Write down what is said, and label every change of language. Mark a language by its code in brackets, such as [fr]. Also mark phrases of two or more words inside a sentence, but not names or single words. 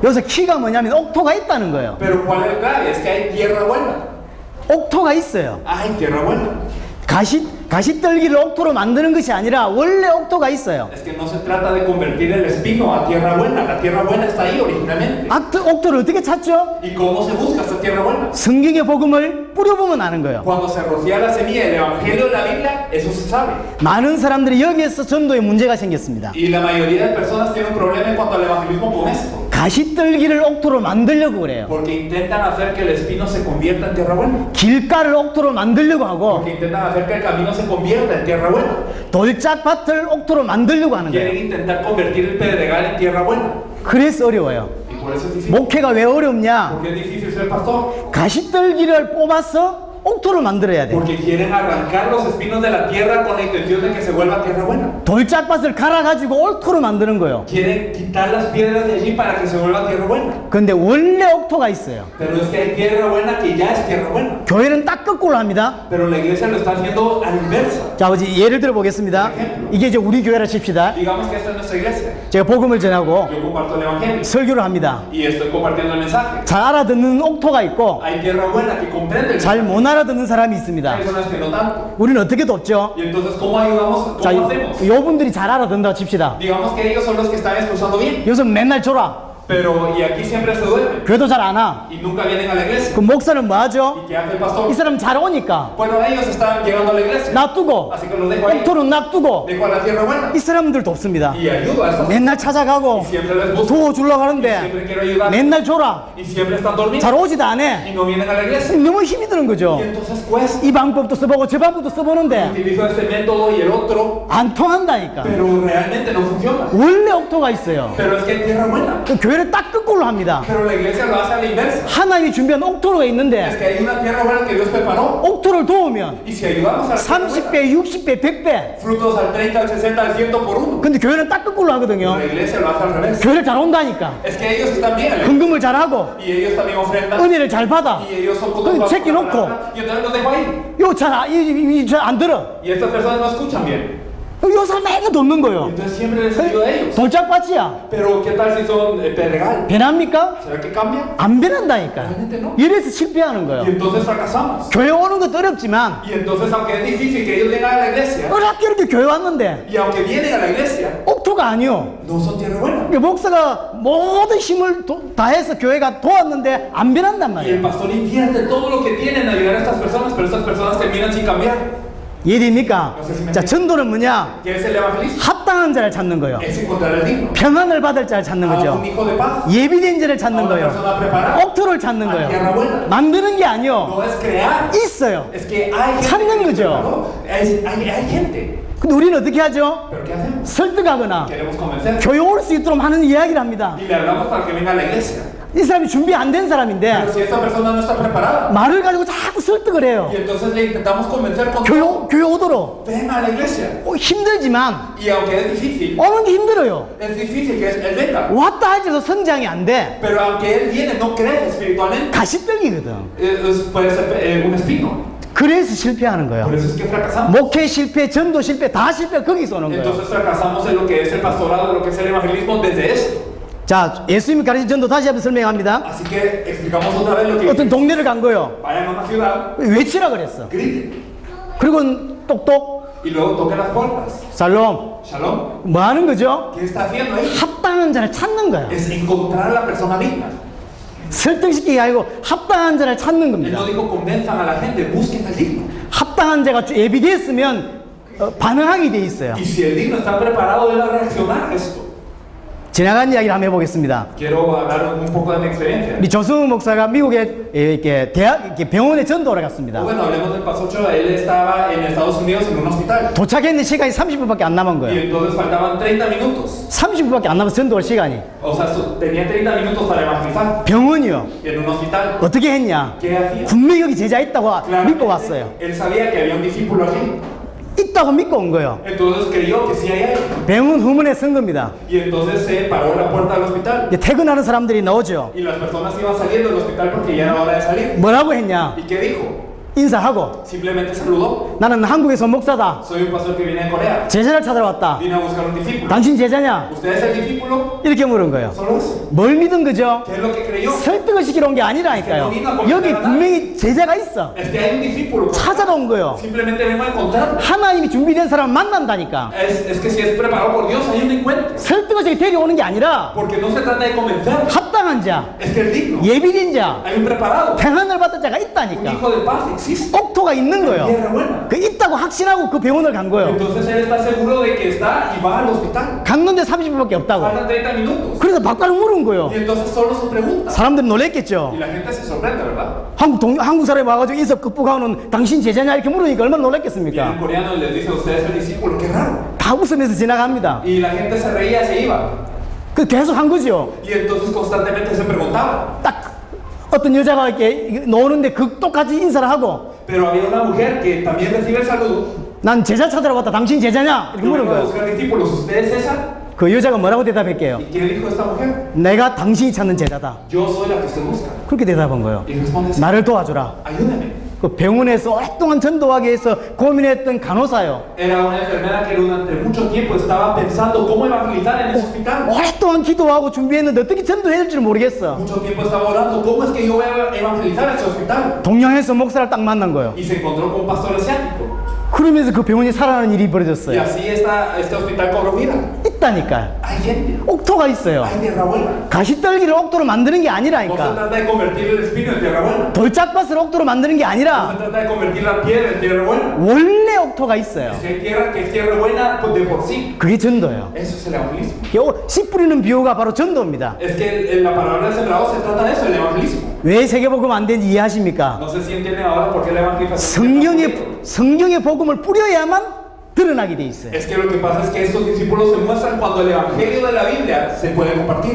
[ko] 여기서 키가 뭐냐면 옥토가 있다는 거예요. [es] Pero ¿cuál es el clave? Es que hay tierra buena. [ko] 옥토가 있어요. [es] Hay tierra buena. [ko] 가시떨기를 옥토로 만드는 것이 아니라 원래 옥토가 있어요. [es] Es que no se trata de convertir el espino a tierra buena. La tierra buena está ahí originalmente. [ko] 옥토를 어떻게 찾죠? [es] ¿Y cómo se busca esta tierra buena? [ko] 성경의 복음을 뿌려보면 아는 거예요. [es] Cuando se rocía la semilla del evangelio de la Biblia, eso se sabe. [ko] 많은 사람들이 여기에서 전도에 문제가 생겼습니다. [es] Y la mayoría de personas tienen un problema en cuanto al evangelismo con esto. [ko] 가시떨기를 옥토로 만들려고 그래요. [es] Porque intentan hacer que el espino se convierta en tierra buena. [ko] 길가를 옥토로 만들려고 하고 [es] Porque intentan hacer que el camino se convierta en tierra buena. [ko] 돌짝밭을 옥토로 만들려고 하는 [es] Quieren [ko] 거예요. [es] intentar convertir el pedregal en tierra buena. [ko] 그래서 어려워요. [es] Y por eso es difícil. [ko] 목회가 왜 어렵냐? [es] ¿Por qué es difícil ser pastor? [ko] 가시떨기를 뽑아서 옥토로 만들어야 돼. [es] Porque quieren arrancar los espinos de la tierra con la intención de que se vuelva tierra buena. [ko] 돌짝밭을 갈아가지고 옥토로 만드는 거예요. [es] Quieren quitar las piedras de allí para que se vuelva tierra buena. [ko] 근데 원래 옥토가 있어요. [es] Pero es que hay tierra buena que ya es tierra buena. [ko] 교회는 딱 거꾸로 합니다. [es] Pero la iglesia lo está haciendo a la inversa. [ko] 자, 아버지 예를 들어 보겠습니다. 이게 이제 우리 교회라 칩시다. [es] Digamos que esta es nuestra iglesia. [ko] 제가 복음을 전하고 [es] Yo comparto el evangelio [ko] 설교를 합니다. [es] y estoy compartiendo el mensaje. [ko] 잘 알아듣는 옥토가 있고 [es] Hay tierra buena que comprende el [ko] 잘 [es] mensaje. [ko] 못 알아듣는 사람이 [es] Hay [ko] 있습니다. [es] personas que no tanto. [ko] 우리는 어떻게 돕죠? [es] Y entonces, ¿cómo ayudamos? [ko] 자, [es] ¿Cómo hacemos? [ko] 요분들이 잘 알아듣는다고 칩시다. [es] Digamos que ellos son los que están escuchando bien. [ko] 여기서 맨날 졸아. [es] Pero, y aquí siempre se duermen. [ko] 교회도 잘 안 와. [es] Y nunca vienen a la iglesia. [ko] 그 목사는 뭐 하죠? [es] ¿Y qué hace el pastor? [ko] 이 사람 잘 오니까 [es] Bueno, ellos están llegando a la iglesia. [ko] 놔두고 [es] Así que los dejo ahí. [ko] 옥토는 놔두고 [es] Dejo a la tierra buena. [ko] 이 사람들 돕습니다. [es] Y ayudo a estas. [ko] 맨날 찾아가고 [es] Y siempre les busco. [ko] 도와주려고 [es] Y [ko] 하는데 [es] siempre quiero ayudar. [ko] 맨날 졸아. [es] Y siempre están dormidos. [ko] 잘 오지도 않아. [es] Y no vienen a la iglesia. [ko] 너무 힘이 드는 거죠. [es] Y entonces cuesta. [ko] 이 방법도 써보고 저 방법도 써보는데 [es] Utilizo este método y el otro. [ko] 안 통한다니까. [es] Pero realmente no funciona. [ko] 원래 옥토가 있어요. [es] Pero es que hay tierra buena. [ko] 그 교회를 딱 거꾸로 합니다. [es] Pero la iglesia lo hace a la inversa. [ko] 하나님이 준비한 옥토로가 [es] Es [ko] 있는데 [es] que hay una tierra buena que Dios preparó. [ko] 옥토를 도우면 [es] Y si ayudamos a la tierra buena, [ko] 30배, 60배, 100배. [es] frutos al 30, al 60, al 100 por uno. [ko] 근데 교회는 딱 거꾸로 하거든요. [es] La iglesia lo hace al revés. [ko] 교회를 잘 온다니까. [es] Es que ellos están bien. [ko] 헌금을 잘하고 [es] Y ellos también ofrendan. [ko] 은혜를 잘 받아. [es] Y ellos son [ko] 그럼 [es] cotosos. [ko] cheque 놓고. [es] Y entonces los dejo ahí. [ko] 이거 잘안 들어. [es] Y estas personas no escuchan bien. [ko] 요 사람 맨날 돕는 [es] Y [ko] 거예요. [es] entonces siempre les ayuda a ellos. [ko] 돌짝밭이야. [es] Pero ¿qué tal si son pedregal? [ko] 변합니까? [es] ¿Será que cambia? [ko] 안 변한다니까. [es] Realmente no. [ko] 이래서 실패하는 [es] Y [ko] 거예요. [es] entonces fracasamos. [ko] 교회 오는 것도 어렵지만 [es] Y entonces, aunque es difícil que ellos vengan a la iglesia, [ko] 어렵게 이렇게 교회 왔는데 [es] y aunque vienen a la iglesia, [ko] 옥토가 아니요. [es] no son tierra buena. [ko] 목사가 모든 힘을 다해서 교회가 도왔는데 안 변한단 [es] Y el [ko] 말이에요. [es] pastor invierte todo lo que tiene en ayudar a estas personas, pero estas personas terminan sin cambiar. [ko] 이해됩니까? 자, 전도는 뭐냐? [es] ¿Qué es el evangelismo? [ko] 합당한 자를 찾는 거예요. [es] Es encontrar el digno. [ko] 평안을 받을 자를 찾는 [es] A [ko] 거죠. [es] un hijo de paz. [ko] 예비된 자를 [es] A [ko] 찾는 [es] una [ko] 거예요. [es] persona preparada. [ko] 옥토를 찾는 [es] A tierra [ko] 거예요. [es] buena. [ko] 만드는 게 아니요. [es] No es crear. [ko] 있어요. [es] Es que hay gente [ko] 찾는 [es] que [ko] 거죠. [es] preparó. Hay gente. [ko] 근데 우리는 어떻게 하죠? [es] ¿Pero qué hacemos? [ko] 설득하거나 [es] Queremos convencer. [ko] 교회 올 수 있도록 하는 이야기를 합니다. [es] Y le hablamos para que venga a la iglesia. [ko] 이 사람이 준비 안 된 [es] Pero [ko] 사람인데 [es] si esta persona no está preparada. [ko] 말을 가지고 자꾸 설득을 해요. [es] Y entonces le intentamos convencer con todo. [ko] 교회 오도록. [es] Ven a la iglesia. [ko] 힘들지만 [es] Y aunque es difícil, [ko] 오는 게 힘들어요. [es] es difícil que él venga. [ko] 왔다 할지라도 성장이 안 돼. [es] Pero aunque él viene, no crece espiritualmente. [ko] 가시떨기거든. [es] Puede ser un espino. [ko] 그래서 실패하는 거예요. [es] Por eso es que fracasamos. [ko] 목회 실패, 전도 실패, 다 실패 거기서 오는 거예요. [es] Entonces fracasamos en lo que es el pastorado, en lo que es el evangelismo desde esto. [ko] 자, 예수님이 가르친 전도 다시 한번 설명합니다. [es] Así que explicamos otra vez lo que [ko] 어떤 동네를 간 거예요. [es] vayan a una ciudad, [ko] 외치라 그랬어. [es] griten [ko] 그리고 똑똑, [es] y luego toquen las puertas. [ko] 살롬. [es] Shalom. [ko] 뭐 하는 거죠? [es] ¿Qué está haciendo ahí? [ko] 합당한 자를 찾는 거예요. [es] Es encontrar a la persona digna. [ko] 설득시키기 아니고 합당한 자를 찾는 [es] Él [ko] 겁니다. [es] no dijo convenzan a la gente, busquen al digno. [ko] 합당한 자가 예비됐으면 반응하게 돼 있어요. [es] Y si el digno está preparado, él va a reaccionar a esto. [ko] 지나간 이야기를 한번 해보겠습니다. [es] Quiero hablar un poco de mi experiencia. [ko] 우리 조승우 목사가 미국에 이렇게 이렇게 병원에 전도를 갔습니다. [es] Bueno, hablemos del Pastor Ochoa. Él estaba en Estados Unidos en un hospital. [ko] 도착했는데 시간이 30분밖에 안 남은 [es] Y [ko] 거예요. [es] entonces faltaban 30 minutos. [ko] 30분밖에 안 남아서 전도할 시간이. [es] O sea, tenía 30 minutos para evangelizar. [ko] 병원이요. [es] En un hospital. [ko] 어떻게 했냐? [es] ¿Qué hacía? [ko] 분명히 여기 제자 있다고 [es] Claramente, [ko] 믿고 왔어요. [es] él sabía que había un discípulo allí. [ko] 있다고 믿고 온 거예요. [es] Entonces creyó que sí hay alguien. [ko] 병원 후문에 선 겁니다. [es] Y entonces se paró en la puerta del hospital. [ko] 이제 퇴근하는 사람들이 나오죠. [es] Y las personas iban saliendo del hospital porque ya era hora de salir. [ko] 뭐라고 했냐? [es] ¿Y qué dijo? [ko] 인사하고 [es] Simplemente saludó. [ko] 나는 한국에서 목사다. [es] Soy un pastor que viene de Corea. [ko] 제자를 찾으러 왔다. [es] Vine a buscar un discípulo. [ko] 당신 제자냐? [es] ¿Usted es el discípulo? [ko] 이렇게 물은 거예요. [es] Solo eso. [ko] 뭘 믿은 거죠? [es] ¿Qué es lo que creyó? [ko] 설득을 시키러 온 게 아니라니까요. 여기 분명히 제자가 있어. [es] Es que hay un discípulo. [ko] 찾아러 온 거예요. [es] Simplemente vengo a encontrarlo. [ko] 하나님이 준비된 사람을 만난다니까. [es] Es que si es preparado por Dios, hay un encuentro. [ko] 설득을 시켜 데려오는 게 아니라 [es] Porque no se trata de convencer. [ko] 합당한 자, [es] Es que el digno. [ko] 예비된 자, [es] Hay un preparado. [ko] 평안을 받은 자가 [es] Un [ko] 있다니까. [es] hijo de paz existe. [ko] 옥토가 있는 거예요. [es] Tierra buena. [ko] 그 있다고 확신하고 그 병원을 간 거예요. [es] Entonces él está seguro de que está y va al hospital. [ko] 갔는데 30분밖에 없다고. [es] Faltan 30 minutos. [ko] 그래서 바꿔서 물은 거예요. [es] Y entonces solo se pregunta. [ko] 사람들이 놀랬겠죠. [es] Y la gente se sorprende, ¿verdad? [ko] 한국 사람이 와가지고 인석 극복하는 당신 제자냐 이렇게 물으니까 얼마나 [es] Vienen [ko] 놀랬겠습니까? [es] coreanos y les dice, usted es el discípulo, qué raro. [ko] 다 웃으면서 지나갑니다. [es] Y la gente se reía, se iba. [ko] 그 계속 한 거죠. [es] Y entonces constantemente se preguntaba. [ko] 딱 어떤 여자가 이렇게 노는데 그 똑같이 인사를 하고 [es] Pero había una mujer que también recibe el saludo. [ko] 난 제자 찾으러 왔다. 당신 제자냐? 이렇게 [es] Yo [ko] 물은 [es] vengo a [ko] 거예요. [es] buscar discípulos, ¿usted es esa? [ko] 그 여자가 뭐라고 대답할게요? [es] ¿Y qué dijo esta mujer? [ko] 내가 당신이 찾는 제자다. [es] Yo soy la que usted busca. [ko] 그렇게 대답한 거예요. [es] Y responde así, [ko] 나를 도와주라. [es] ayúdame. [ko] 그 병원에서 오랫동안 전도하기 위해서 고민했던 간호사요. [es] Era una enfermera que durante mucho tiempo estaba pensando cómo evangelizar en ese hospital. [ko] 오랫동안 기도하고 준비했는데 어떻게 전도해야 될지 모르겠어. [es] Mucho tiempo estaba orando, ¿cómo es que yo voy a evangelizar ese hospital? [ko] 동양에서 목사를 딱 만난 거예요. [es] Y se encontró con un pastor asiático. [ko] 그러면서 그 병원이 살아나는 일이 [es] Y [ko] 벌어졌어요. [es] así este hospital cobró vida. [ko] 있다니까요. [es] Hay gente, [ko] 옥토가 있어요. [es] hay tierra buena. [ko] 가시떨기를 옥토로 만드는 게 [es] No se [ko] 아니라니까. [es] trata de convertir el espino en tierra buena. [ko] 돌짝밭을 옥토로 만드는 게 [es] No se [ko] 아니라 [es] trata de convertir la piedra en tierra buena. [ko] 원래 옥토가 있어요. [es] Es que hay tierra que es tierra buena pues, de por sí. [ko] 그게 전도예요. [es] Eso es el evangelismo. [ko] 씨 뿌리는 비유가 바로 전도입니다. [es] Es que la palabra del sembrado se trata de eso, el evangelismo. [ko] 왜 세계복음 안 되는지 이해하십니까? [es] No sé si entienden ahora por qué la evangelización. [ko] 성경의 복음을 뿌려야만 드러나게 돼 있어요. [es] Es que lo que pasa es que estos discípulos se muestran cuando el evangelio de la Biblia se puede compartir.